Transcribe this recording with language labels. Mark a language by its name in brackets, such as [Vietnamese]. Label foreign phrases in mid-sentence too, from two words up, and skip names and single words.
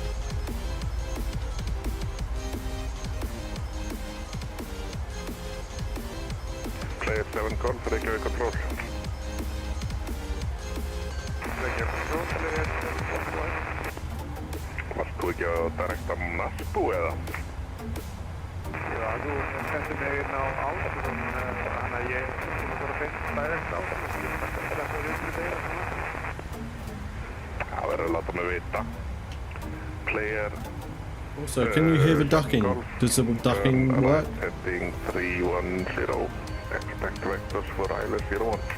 [English] Player 7 call for regular control. Regular control, player 7. [Icelandic] Varst þú ekki að direkta Nasbú eða? Já, þú sendir mig inn á Ásum, þannig að ég bara beint direkt á Ásum. Það er vinstri degir. Það verður að láta mig vita. [English] Player... Also, can you hear the ducking? Does the ducking work? Heading 310. Expect vectors for ILS 01.